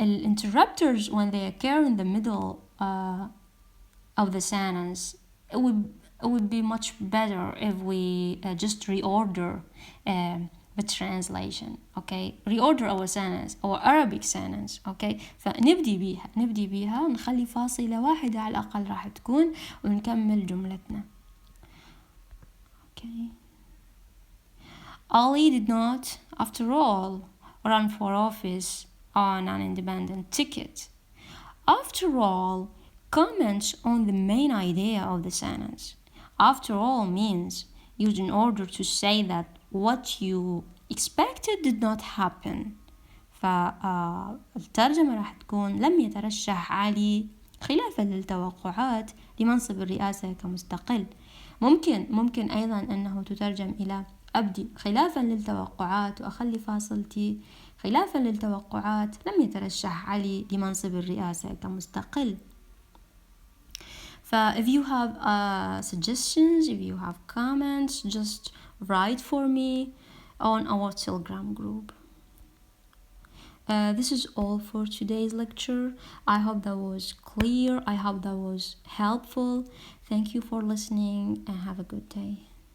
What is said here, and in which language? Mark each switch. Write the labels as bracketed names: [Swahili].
[English] interrupters, when they occur in the middle of the sentence, it would be much better if we just reorder the translation, okay? Reorder our sentence, our Arabic sentence, okay? [Arabic] فنبدي بيها ونخلي فاصلة واحدة على الأقل راح تكون، ونكمل جملتنا. [English] Okay. Ali did not, after all, run for office on an independent ticket. After all, comments on the main idea of the sentence. After all means used in order to say that what you expected did not happen. [Arabic] فالترجمة راح تكون لم يترشح علي خلافا للتوقعات لمنصب الرئاسة كمستقل. ممكن أيضا أنه تترجم إلى أبدي خلافا للتوقعات وأخلي فاصلتي خلافا للتوقعات لم يترشح علي لمنصب الرئاسة كمستقل. [English] if you have suggestions, if you have comments, just write for me on our Telegram group. This is all for today's lecture. I hope that was clear. I hope that was helpful. Thank you for listening and have a good day.